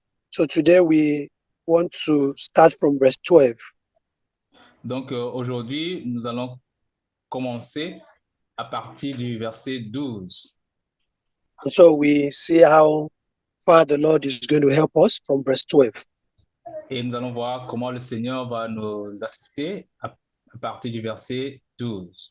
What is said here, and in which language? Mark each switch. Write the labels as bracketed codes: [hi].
[en] So today we want to start from verse 12. [fr] Donc, aujourd'hui, nous allons commencer à partir du verset 12. [en] And so we see how far the Lord is going to help us from verse 12. [fr] Et nous allons voir comment le Seigneur va nous assister à partir du verset 12.